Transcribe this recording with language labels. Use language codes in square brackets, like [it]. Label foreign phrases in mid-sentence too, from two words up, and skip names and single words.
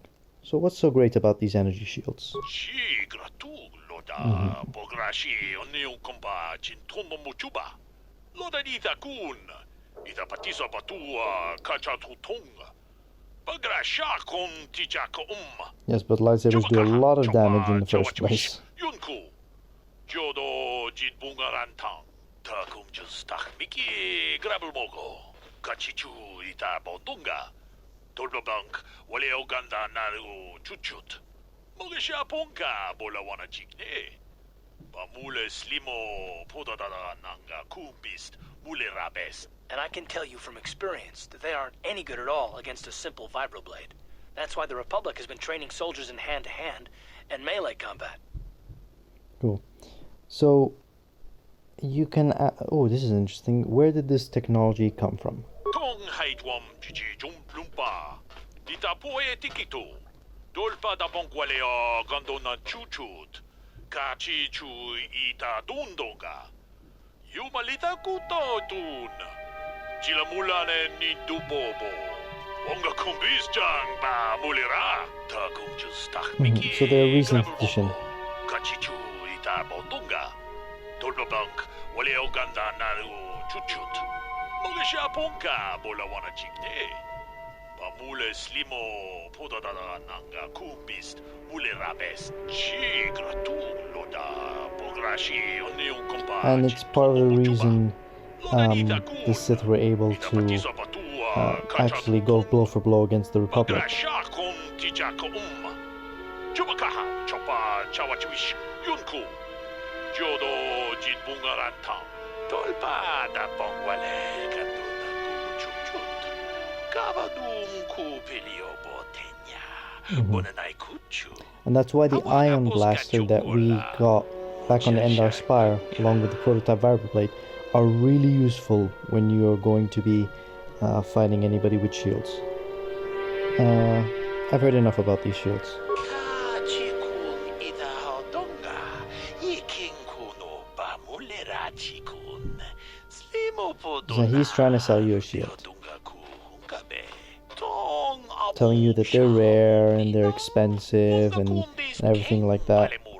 [en] So what's so great about these energy shields? Yes, but lightsabers do a lot of damage in the first place. Dolbabank, wale oganda naru chuchut. Mogesha ponka bola wana chigne. Bamule slimo podadada nanga kumbist mule rabes. And I can tell you from experience that they aren't any good at all against a simple vibroblade. That's why the Republic has been training soldiers in hand-to-hand and melee combat. Cool. So, you can... oh, this is interesting. Where did this technology come from? Tong haitwam jijum lumpa. Dita poe tikito. Dolpa da bonqualeo gondona chuchut. Kachi chu ita dundoga. Yumalita kuto dun. Chilamulane ni dubobo. Wonga kumbisjang ba mulira. Tagum justach miki. So they're a recent addition. Kachi chu ita bondunga. Dolpa bank wale oganda naru chuchut. Mogesha ponka bola wana chigne. Bamule slimo podadada nanga kumbist mule rabes. Chi gratu loda pograshi oni un kompa. And it's part of the reason the Sith were able to actually go blow for blow against the Republic. Dolpa da bonguale canduna cuchuchut. Cavadum cupilio botenya. Bonanai cuchu. And that's why the ion blaster that we got back on the Endar Spire, along with the prototype vibroblade, are really useful when you are going to be fighting anybody with shields. I've heard enough about these shields. So he's trying to sell you a shield, telling you that they're rare and they're expensive and everything like that.